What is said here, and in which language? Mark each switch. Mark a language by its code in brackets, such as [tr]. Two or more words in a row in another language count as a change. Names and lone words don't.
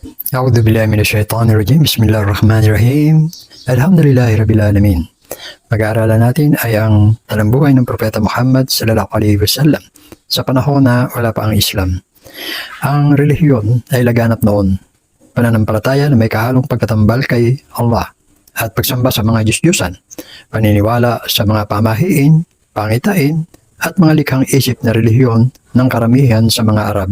[ar] أعوذ بالله من الشيطان الرجيم. بسم الله الرحمن الرحيم. الحمد لله رب العالمين. [tl] Pag-aaralan natin ay ang talambuhay ng Propeta Muhammad [ar] صلى الله عليه وسلم [tl] sa panahon na wala pa ang Islam. Ang relihiyon ay laganap noon. Pananampalataya na may kahalong pagkatambal kay Allah at pagsamba sa mga Diyos-Diyosan, paniniwala sa mga pamahiin, pangitain, at mga likhang isip na relihiyon ng karamihan sa mga Arabe.